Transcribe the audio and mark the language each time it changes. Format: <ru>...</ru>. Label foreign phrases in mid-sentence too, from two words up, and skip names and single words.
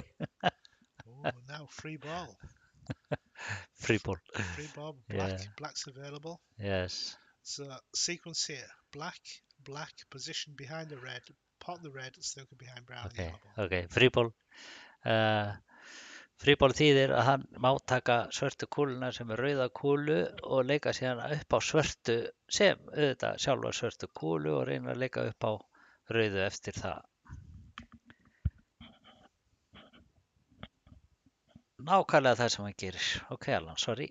<en>Oh, now free ball. free ball. Free ball, black. Yeah, Black's available. yes. So sequence here. Black, black, position behind the red, pot the red, snooker behind brown and Okay, yellow ball. okay, free ball.</en> <is>Uh,</is> <en>free ball</en> <is>þýðir að hann má taka svörtu kúluna sem er rauða kúlu og leika síðan upp á svörtu sem auðvitað sjálfa svörtu kúlu og reyna að leika upp á rauðu eftir það. Nákvæmlega það sem hann gerir.</is> <en>Ok, Alan, sorry.</en>